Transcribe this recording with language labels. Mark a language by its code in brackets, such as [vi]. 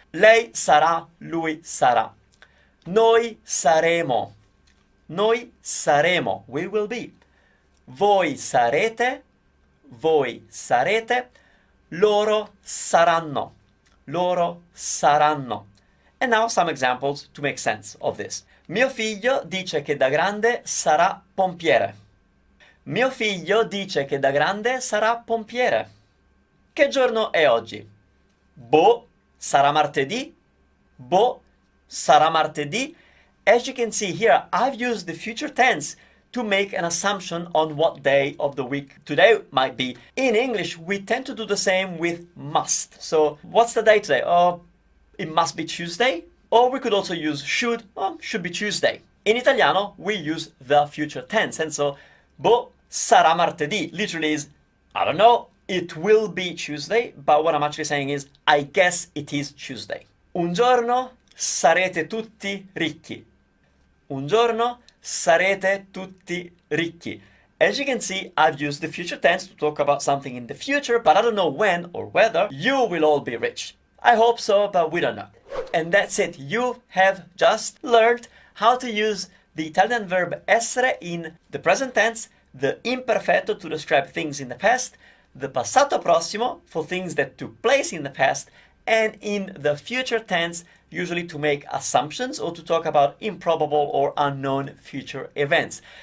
[it] Lei sarà, lui sarà. Noi saremo. Noi saremo. [en] We will be. [it] Voi sarete. Voi sarete. Loro saranno. Loro saranno. [en] And now some examples to make sense of this. [it] Mio figlio dice che da grande sarà pompiere. Mio figlio dice che da grande sarà pompiere. Che giorno è oggi? Boh, sarà martedì? Boh, sarà martedì. [en] As you can see here, I've used the future tense to make an assumption on what day of the week today might be. In English, we tend to do the same with must. So, what's the day today? Oh, it must be Tuesday. Or we could also use should. Oh, should be Tuesday. In Italiano, we use the future tense. And so, [it] boh, sarà martedì [en] literally is, I don't know, it will be Tuesday. But what I'm actually saying is, I guess it is Tuesday. [it] Un giorno sarete tutti ricchi. Un giorno sarete tutti ricchi. [en] As you can see, I've used the future tense to talk about something in the future, but I don't know when or whether you will all be rich. I hope so, but we don't know. And that's it. You have just learned how to use the Italian verb essere in the present tense, the imperfetto to describe things in the past, the passato prossimo for things that took place in the past, and in the future tense, usually to make assumptions or to talk about improbable or unknown future events.